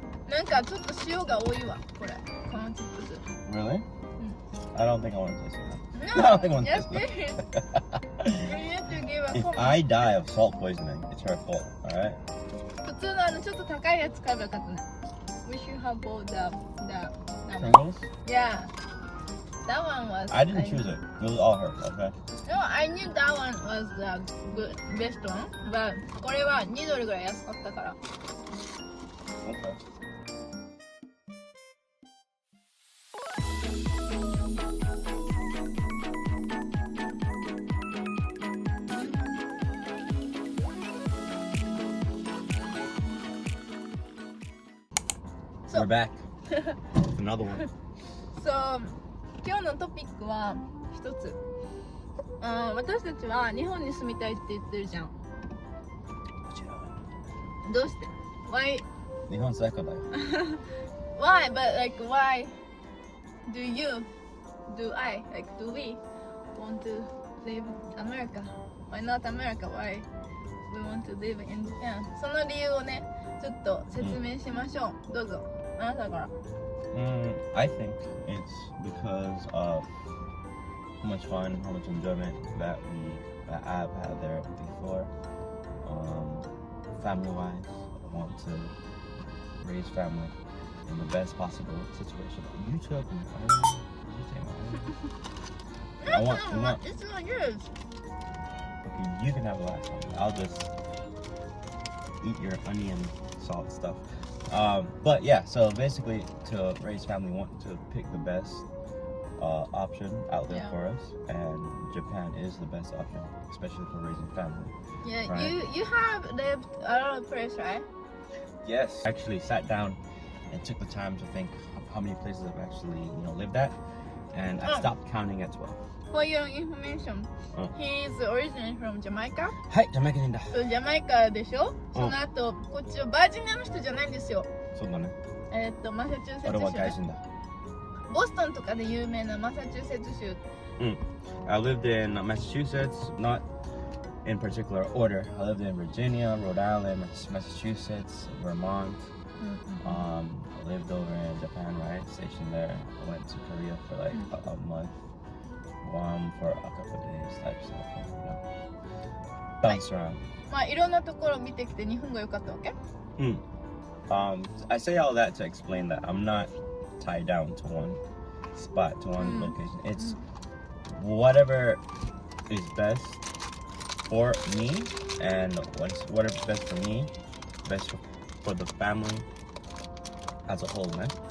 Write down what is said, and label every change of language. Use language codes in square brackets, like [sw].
[ja] なんかちょっと塩が多いわ、これ。このチップス。 [en] Really? I don't think I want to taste it. No, I don't think I want to yes, taste it. you need to give a If comment. I die of salt poisoning, it's her fault. All right? [ja] 普通のちょっと高いやつ買えばよかったね。 [en] We should have bought that one. Pringles? Yeah. That one was. I didn't choose it. It was all hers. Okay. No, I knew that one was the good, best one. But [ja] これは2ドルぐらい安かったから。 [en] Okay. So- We're back. Another one. So [ja] 今日のトピックは一つ。私たちは日本に住みたいって言ってるじゃん。どうして [en] Why? [ja] 日本最高だよ。 [en] Why? But like why do you? Do I? Like do we want to live in America? Why not America? Why we want to live in Japan? [ja] その理由をね、ちょっと説明しましょう。どうぞ。あなたから。 [en] I think it's because of how much fun, how much enjoyment that I've had there before. Family-wise, I want to raise family in the best possible situation. You took my onion. You take my onion. I want. It's not yours. Okay, you can have the last one. I'll just eat your onion salt stuff. But yeah, so basically to raise family, we want to pick the best option out there Yeah. for us, and Japan is the best option, especially for raising family. Yeah, Right. you have lived a lot of places, right? Yes. I actually sat down and took the time to think of how many places I've actually, lived at, and I Oh. stopped counting at 12. For your information, Oh. he is originally from Jamaica. [ja] はい、ジャマイカ人だ。ジャマイカでしょ、その後、こっちはバージニアの人じゃないんですよ。そうだね。マサチューセッツ俺は外州。人だ。ボストンとかで有名なマサチューセッツ州。 [en] I lived in Massachusetts, not in particular order. I lived in Virginia, Rhode Island, Massachusetts, Vermont. I lived over in Japan, right? Stationed there. I went to Korea for like a month, for a couple of days, type stuff. Bounce around. [ja] まあいろんなところを見てきて日本が良かったわけ？ [en] I say all that to explain that I'm not tied down to one spot, to one location. It's whatever is best for me, and whatever's best for me, best for the family as a whole, man.